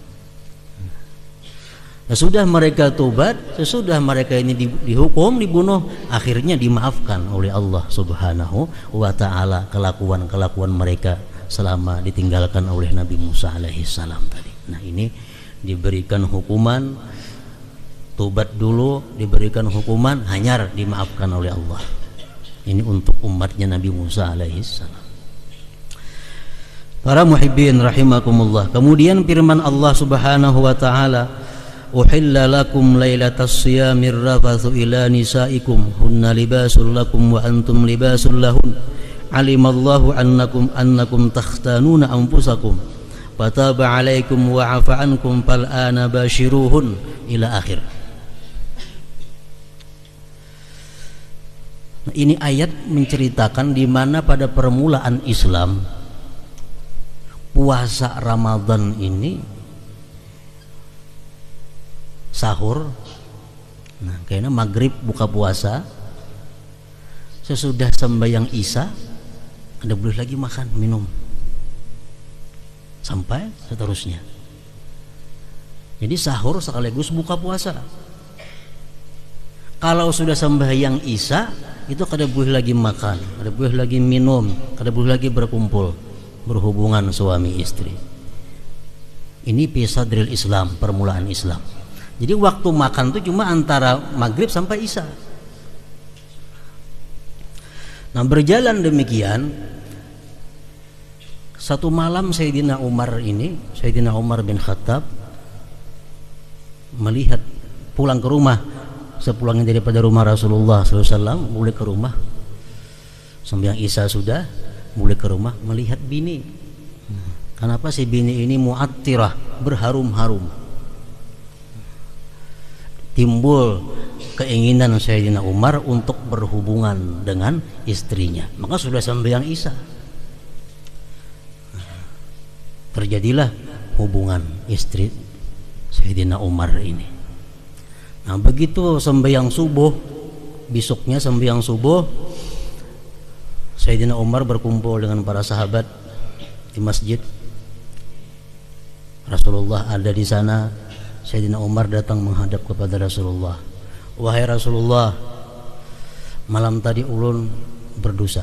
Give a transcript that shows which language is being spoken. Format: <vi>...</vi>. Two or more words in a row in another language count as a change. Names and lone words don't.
<id>Sesudah mereka tobat, sesudah mereka ini dihukum, dibunuh, akhirnya dimaafkan oleh Allah</id> <ar>سبحانه وتعالى</ar> <id>kelakuan-kelakuan mereka selama ditinggalkan oleh Nabi Musa alaihissalam tadi. Nah ini diberikan hukuman, tobat dulu, diberikan hukuman, hanyar dimaafkan oleh Allah. Ini untuk umatnya Nabi Musa alaihissalam. Para muhibbin rahimakumullah. Kemudian firman Allah</id> <ar>سبحانه وتعالى, "أحل لكم ليلة الصيام الرفث إلى نسائكم هن لباس لكم وأنتم لباس لهن. علم الله أنكم تختانون أنفسكم فتاب عليكم وعفا عنكم فالآن باشروهن." إلى آخر.</ar> <id>Nah, ini ayat menceritakan di mana pada permulaan Islam puasa Ramadan ini sahur, nah kayaknya maghrib buka puasa, sesudah sembahyang isya ada boleh lagi makan minum sampai seterusnya. Jadi sahur sekaligus buka puasa.</id> <bjn>Kalau sudah sembahyang isya itu kada boleh lagi makan, kada boleh lagi minum, kada boleh lagi berkumpul, berhubungan suami istri.</bjn> <id>Ini</id> <ar>في صدر الإسلام,</ar> <id>permulaan Islam. Jadi waktu makan itu cuma antara maghrib sampai isya. Nah berjalan demikian, satu malam Sayyidina Umar bin Khattab melihat pulang ke rumah, sepulangnya daripada rumah Rasulullah SAW, mulai ke rumah, sembahyang isya sudah, mulai ke rumah melihat bini. Kenapa si bini ini mu'attirah, berharum-harum. Timbul keinginan Sayyidina Umar untuk berhubungan dengan istrinya. Maka sudah sembahyang isya, terjadilah hubungan istri Sayyidina Umar ini. Nah begitu sembahyang subuh, besoknya sembahyang subuh, Sayyidina Umar berkumpul dengan para sahabat di masjid. Rasulullah ada di sana. Sayyidina Umar datang menghadap kepada Rasulullah. "Wahai Rasulullah, malam tadi ulun berdosa."</id>